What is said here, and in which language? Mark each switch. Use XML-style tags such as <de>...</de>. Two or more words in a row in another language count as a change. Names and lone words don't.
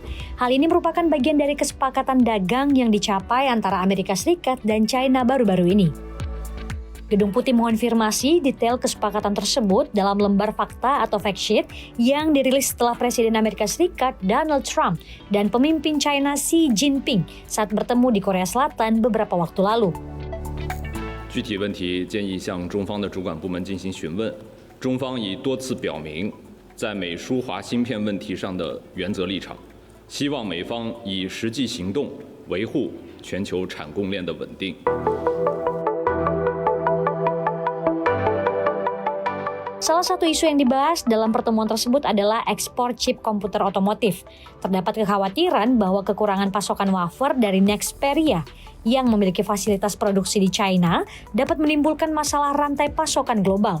<id>Hal ini merupakan bagian dari kesepakatan dagang yang dicapai antara Amerika Serikat dan China baru-baru ini. Gedung Putih mengonfirmasi detail kesepakatan tersebut dalam lembar fakta atau</id> <en>fact sheet</en> <id>yang dirilis setelah Presiden Amerika Serikat Donald Trump dan pemimpin China Xi Jinping saat bertemu di Korea Selatan beberapa waktu lalu.</id> <zh>具体问题建议向中方的主管部门进行询问。中方已多次表明在美输华芯片问题上的原则立场，希望美方以实际行动维护全球产供链的稳定。</zh> <id>Salah satu isu yang dibahas dalam pertemuan tersebut adalah ekspor chip komputer otomotif. Terdapat kekhawatiran bahwa kekurangan pasokan wafer dari Nexperia yang memiliki fasilitas produksi di China dapat menimbulkan masalah rantai pasokan global.</id>